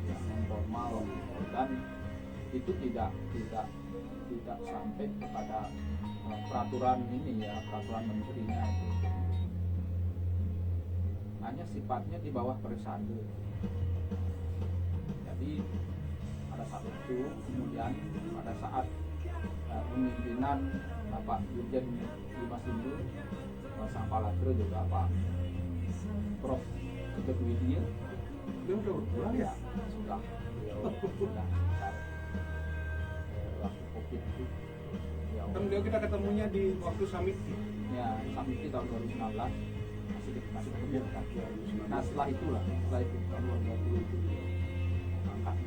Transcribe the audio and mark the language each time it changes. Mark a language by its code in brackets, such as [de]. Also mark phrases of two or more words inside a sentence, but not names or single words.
[id] informal, dan itu tidak sampai kepada peraturan ini ya, peraturan menterinya itu. Hanya sifatnya di bawah Persade. Jadi pada saat itu, kemudian pada saat pemimpinan Bapak Dirjen Dimas Hindu Sang Palatro juga Pak Prof. Ketut Widya, Dia udah berpulang ya? sudah waktu COVID itu ya, Kan dia kita ketemunya di waktu summit. ya sampai di tahun 2019 masih ketemu kan. Nah setelah itu tahun 2020 itu angkatnya.